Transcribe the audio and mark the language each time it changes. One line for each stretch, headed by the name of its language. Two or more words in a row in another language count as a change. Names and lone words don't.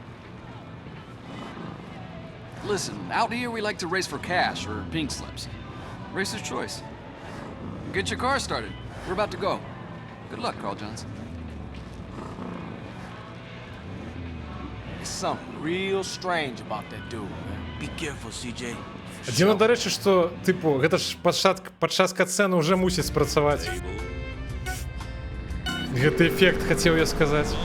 English: Listen, out here we like to race for cash or pink slips. Racer's choice. Get your car started. We're about to go. Good luck, Carl Johnson. There's something real strange about that dude, man. Be careful, CJ.
Ukrainian: Дзіно, до речі, що, типу,
Belarusian: гэта ж падчас катсцэны уже мусіць спрацаваць. Гэты эфект, хацеў я сказаць.